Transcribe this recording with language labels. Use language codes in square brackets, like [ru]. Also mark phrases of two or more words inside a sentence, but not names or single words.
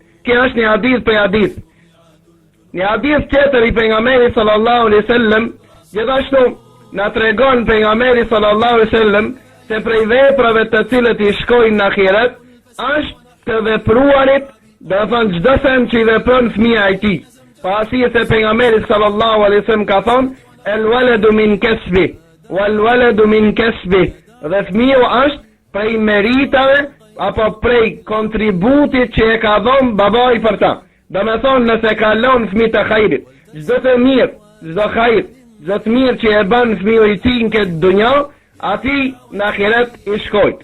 [sq] Kjo është një hadith për hadith. Një hadith tjetër i pejgamberit [ar] صلى الله عليه وسلم, [sq] gjithashtu na tregon pejgamberi [ar] صلى الله عليه وسلم [sq] se prej veprave të cilët i shkojnë në ahiret, është të vepruarit, dhe thonë çdo sen që i vepron fëmia e tij. Pasi se pejgamberi [ar] صلى الله عليه وسلم [sq] ka thonë, [ar] الولد من كسبه والولد من كسبه, [sq] dhe fëmiu është prej meritave apo prej kontributit që e ka dhënë babai për ta. Do me thonë nëse kalon fëmijë të hajrit, çdo të mirë, çdo hajr, çdo të mirë që e bën fëmiu i tij në këtë dunjë, ati në ahiret i shkojnë.